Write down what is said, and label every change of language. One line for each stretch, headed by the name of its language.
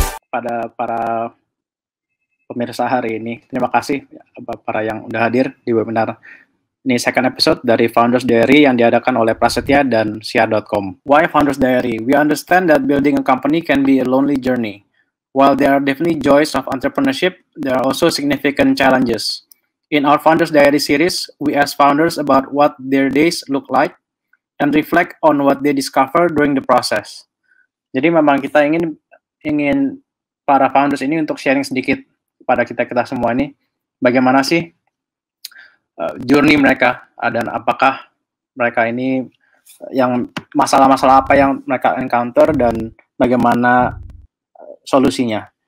Indonesian: kepada para pemirsa hari ini. Terima kasih para yang udah hadir di webinar. Ini second episode dari Founders Diary yang diadakan oleh Prasetya dan Sia.com.
English: Why Founders Diary? We understand that building a company can be a lonely journey. While there are definitely joys of entrepreneurship, there are also significant challenges. In our Founders Diary series, we ask founders about what their days look like and reflect on what they discover during the process.
Indonesian: Jadi memang kita ingin para founders ini untuk sharing sedikit kepada kita semua ini, bagaimana sih journey mereka dan apakah mereka ini yang masalah-masalah apa yang mereka encounter dan bagaimana solusinya.